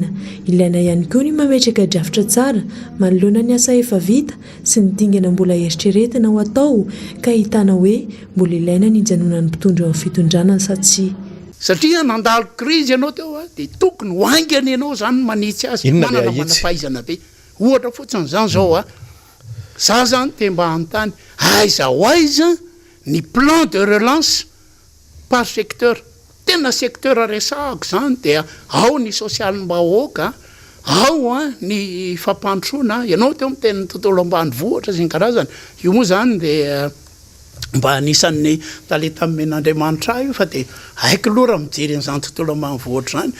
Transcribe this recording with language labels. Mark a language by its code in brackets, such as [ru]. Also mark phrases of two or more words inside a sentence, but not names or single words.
[mg] Ilaina ihany koa ny mametraka drafitra tsara manoloana ny asa efa vita sy ny dingana mbola eritreretina ho atao ka hitana hoe mbola ilaina ny janonan'ny mpitondra amin'ny fitondrana sa tsy. Satria nandalo krizy ianao teo dia tokony hoaingana ianao zany manitsy azy manana fahaizana be. Ohatra fotsiny zany zao za zany te mba hanontany aiza ho aiza ny [fr] plan de relance par secteur. [mg] Tena secteur resahako zany dia ao ny social-mbahoaka, ao ny fampandrosoana. Ianao teo miteny tontolo ambanivohitra sy ny karazany. Io moa zany dia mba anisan'ny talenta men'Andriamanitra io fa dia haiko aloha raha mijery an'izany tontolo ambanivohitra zany.